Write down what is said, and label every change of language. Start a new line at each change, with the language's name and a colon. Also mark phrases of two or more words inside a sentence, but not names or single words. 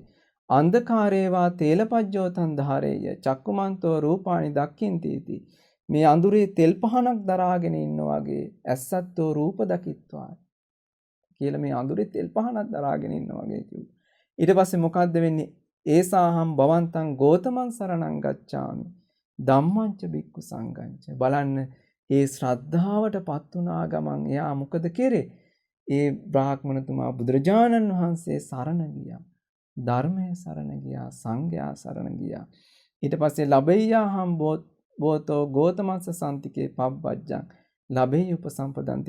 Pali: අන්ධකාරේවා තේලපජ්ජෝතං ධාරේය චක්කුමන්තෝ රූපානි දක්ඛින්තිති.
Sinhala: මේ අඳුරේ තෙල් පහනක් දරාගෙන ඉන්න වගේ ඇස්සත්තෝ රූප දකිත්වා කියලා මේ අඳුරේ තෙල් පහනක් දරාගෙන ඉන්න වගේ කිව්වා. ඊට පස්සේ මොකද්ද වෙන්නේ?
Pali: ඒසාහම් භවන්තං ගෝතමං සරණං ගච්ඡාමි ධම්මංච බික්ඛු සංඝංච.
Sinhala: බලන්න ඒ ශ්‍රද්ධාවටපත් වුණා ගමන් එයා මොකද කරේ? ඒ බ්‍රාහ්මණතුමා බුදුරජාණන් වහන්සේ සරණ ගියා. ධර්මයේ සරණ ගියා, සංඝයා සරණ ගියා. ඊට පස්සේ
Pali: ලබෙය්‍යාහම් බෝතෝ ගෝතමස්ස සම්තිකේ පබ්බජ්ජං ලබෙයි උපසම්පදන්ති.